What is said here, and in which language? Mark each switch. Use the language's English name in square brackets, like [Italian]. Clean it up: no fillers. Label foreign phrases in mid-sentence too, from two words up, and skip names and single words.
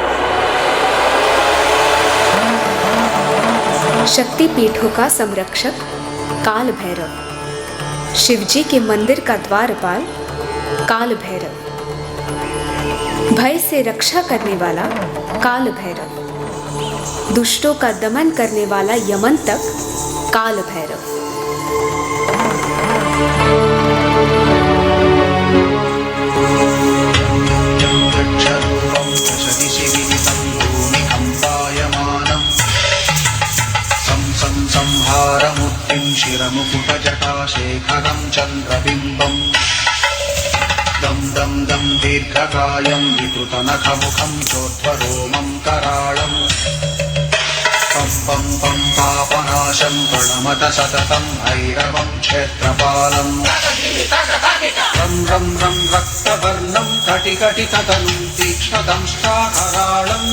[Hindi] शक्ति पीठों का संरक्षक काल भैरव, शिवजी के मंदिर का द्वारपाल काल भैरव, भय से रक्षा करने वाला काल भैरव, दुष्टों का दमन करने वाला यमन तक काल भैरव। [Sanskrit] संहारमूर्तिं शिरमुकुटजटाशेखरं चन्द्रबिम्बम् दं दं दं दीर्घकायं विकृतनखमुखं चोत्वरोमं कराळम् पं पं पं पापनाशं प्रणमत सततं भैरवं क्षेत्रपालम् रं रं रं रक्तवर्णं कटिकटिततनुं तीक्ष्णदंष्ट्राकराळम्